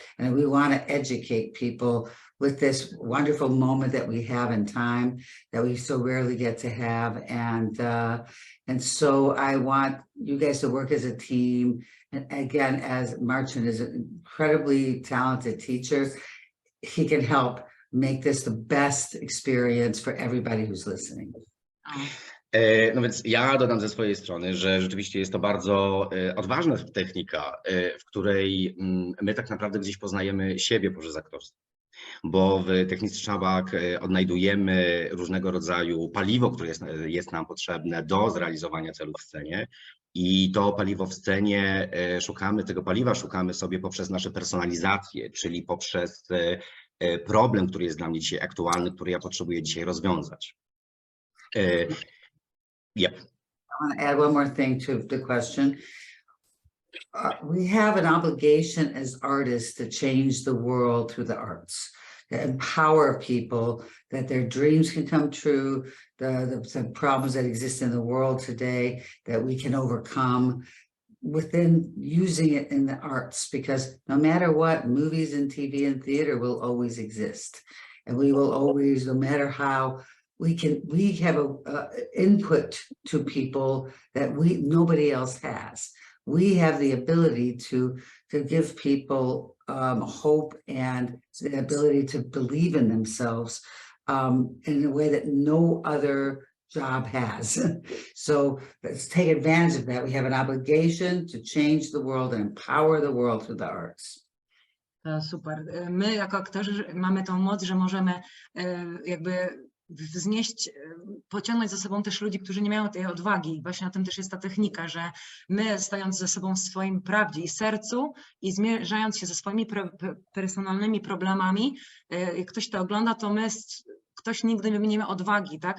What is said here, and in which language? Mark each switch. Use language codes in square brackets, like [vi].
[en] And we want to educate people with this wonderful moment that we have in time that we so rarely get to have. And so I want you guys to work as a team. And again, as Marcin is an incredibly talented teacher, he can help make this the best experience for everybody who's listening. [pl] No więc ja dodam ze swojej strony, że rzeczywiście jest to bardzo odważna technika, w której my tak naprawdę gdzieś poznajemy siebie poprzez aktorstwo. Bo w Technice Chubbuck odnajdujemy różnego rodzaju paliwo, które jest nam potrzebne do zrealizowania celów w scenie. I to paliwo w scenie, tego paliwa szukamy sobie poprzez nasze personalizacje, czyli poprzez problem, który jest dla mnie dzisiaj aktualny, który ja potrzebuję dzisiaj rozwiązać. [en] Yep. I want to add one more thing to the question. We have an obligation as artists to change the world through the arts, to empower people that their dreams can come true, the problems that exist in the world today that we can overcome within using it in the arts, because no matter what, movies and TV and theater will always exist. And we will always, no matter how, we have a input to people that nobody else has. We have the ability to give people hope and the ability to believe in themselves in a way that no other job has. So let's take advantage of that. We have an obligation to change the world and empower the world through the arts. [pl] Super. My jako aktorzy mamy tą moc, że możemy jakby wznieść, pociągnąć za sobą też ludzi, którzy nie mają tej odwagi. Właśnie na tym też jest ta technika, że my stojąc ze sobą w swoim prawdzie i sercu i zmierzając się ze swoimi personalnymi problemami, jak ktoś to ogląda, to ktoś nigdy nie ma odwagi, tak?